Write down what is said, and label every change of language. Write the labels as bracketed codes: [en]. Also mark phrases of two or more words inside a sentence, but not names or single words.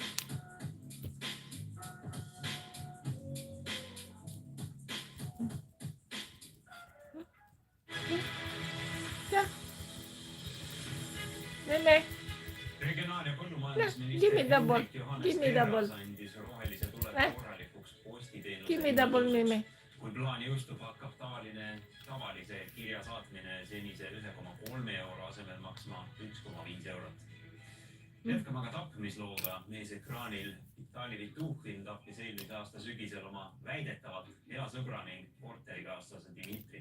[et] Nene. Regionaal- ja põllumajandusminister [en] Give me double. [et] andis rohelise tule korralikuks postiteenuse. [en] Give me double, Mimi. [et] Kui plaan jõustub, hakkab tavalise kirja saatmine senise 1,3 euro asemel maksma 1,5 eurot. Jätkame aga tapmislooga. Mees ekraanil Vitali Vituhhin tappis eelmise aasta sügisel oma väidetavalt hea sõbra ning korterikaaslase Dimitri.